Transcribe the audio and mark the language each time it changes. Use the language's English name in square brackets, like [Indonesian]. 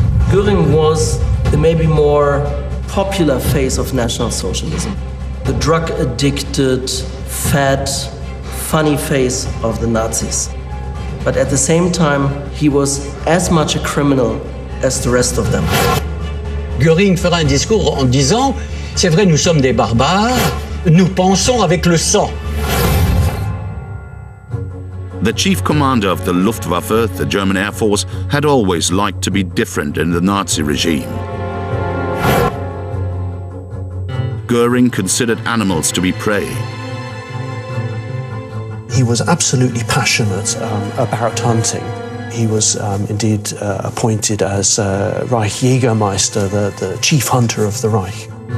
[English] Göring was the maybe more popular face of National Socialism. The drug-addicted, fat, funny face of the Nazis. But at the same time, he was as much a criminal as the rest of them. [French] Göring fera un discours en disant « C'est vrai, nous sommes des barbares, nous pensons avec le sang ». [English] The chief commander of the Luftwaffe, the German Air Force, had always liked to be different in the Nazi regime. Göring considered animals to be prey. He was absolutely passionate about hunting. He was indeed appointed as Reich Jägermeister, the chief hunter of the Reich.